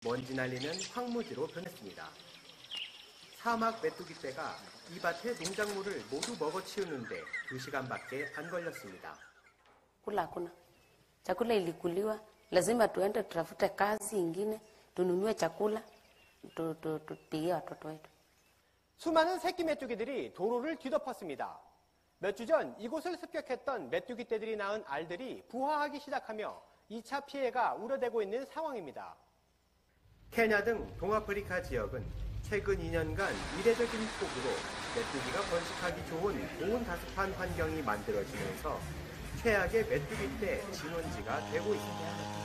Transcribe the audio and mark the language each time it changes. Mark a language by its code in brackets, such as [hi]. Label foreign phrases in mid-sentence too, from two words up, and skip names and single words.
[ko] 먼지 날리는 황무지로 변했습니다. 사막 메뚜기떼가 이 밭의 농작물을 모두 먹어치우는데 2시간밖에 안 걸렸습니다. [sw] Hakuna chakula ilikuliwa, lazima tuende tutafute kazi ingine, tununue chakula tupigie watoto wetu. [ko] 수많은 새끼 메뚜기들이 도로를 뒤덮었습니다. 몇 주 전 이곳을 습격했던 메뚜기떼들이 낳은 알들이 부화하기 시작하며 2차 피해가 우려되고 있는 상황입니다. 케냐 등 동아프리카 지역은 최근 2년간 이례적인 폭우로 메뚜기가 번식하기 좋은 고온 다습한 환경이 만들어지면서 최악의 메뚜기떼 진원지가 되고 있습니다.